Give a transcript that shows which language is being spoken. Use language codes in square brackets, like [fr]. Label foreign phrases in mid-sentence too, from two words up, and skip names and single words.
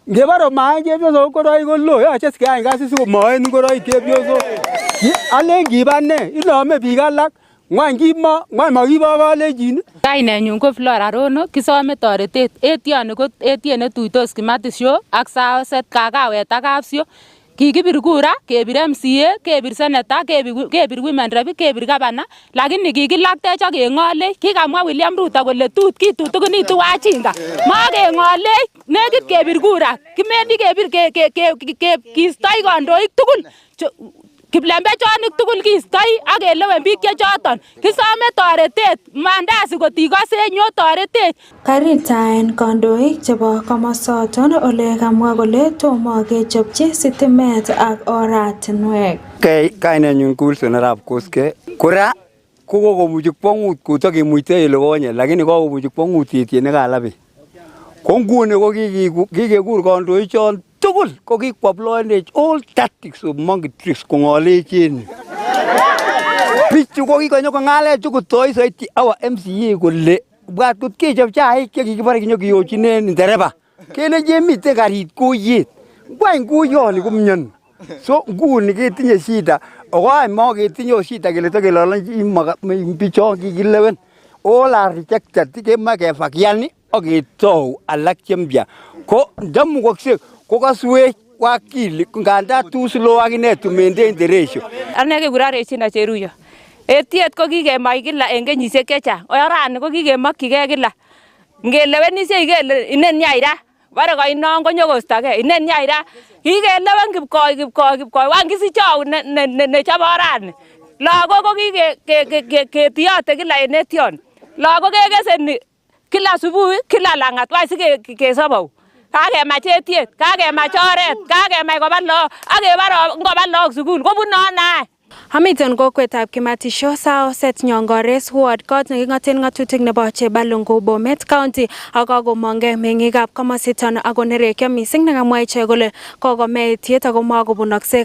[kln] Ngebaro maen chepyosok ngoroik ko lo yoche sikeyai kasit sikomoen ngoroik chepyosok. Alen kibane inome biik alak ngwany makibo kalenjin. Kainenyun ko Flora Rono, kisome toretet. Etioni ko etie netuitos Kimatisho ak Saoset Kakawet ak Kapsio. Kikibir kura, kebir MCA, kebir Senator, kebir Women Rep, kebir Gavana, lakini kikilaktech ak keng'olech. Kikamwa William Ruto kole kitutugunitu wajinga. Makeng'olech, nekit kebir kura. Kimendi kebir kiistoi kandoik tugul. Kiplembechonik tugul kiistoi ak kelewen biik chechoton. Kisome toretet, mandasi kotikose nyo toretet. Karitaen kandoik chebo komosoton ole kamwa kole tomo kechopchi sitimet ak oratinwek. Kainenyun ko Wilson Arap Koske. Kora kokomuchi kwong'ut kotokemuite ele konye, lakini kokomuchi kwong'ut etie nekalabet. Ko nguni ko kikekur kandoichon tugul ko kikwaplonech [en] all tactics of monkey tricks [kln] kong'olech en. Bichu ko kikonyo kong'alech kotoi soiti [en] our MCA [kln] kole bwat kot kechop chaik chekikibore kinyokiyochinen ndereba. Kelechi miten karit kuyet. Ngwany kuyoni komyoni. So nguni ketinye shida. Okoai maketinye shida kele tokelolonchi bichon kikilewen. [en] All are rejected. [kln] Kema kefakiani ak ketou alak chembia. Ko ndamukokse ko kaswech wakili nganda [en] too slow [kln] akine [en] to maintain the ratio. [kln] Ane kekura Regina Cheruyo. Etiet ko kikemach kila en kenyisiek chechang. Orani ko kikemokyigei kila. Ngelewenisiek kele inen nyaira. Bare koinon konyokostogei. Inen nyaira. Kikelewen kipkoi. Wan kisichou nechobe orani. Lagok ko ketiyote kila en etion. Lagok kekeseni kila subuhi, kila langat. Wai sikesopou. Kakemach etiet, kakemach oret, kakemach koba lagok, akebare ngoba lagok sukul kobune nae. Hamilton kokwetab Kimatisho Saoset Nyongores Ward kot neking'oten ng'atutik nebo Chebalungu Bomet County ak kakomongei meng'ikab komositon ako nerekyo mising nekamwa ichek kole kokome etiet ako makobunokse.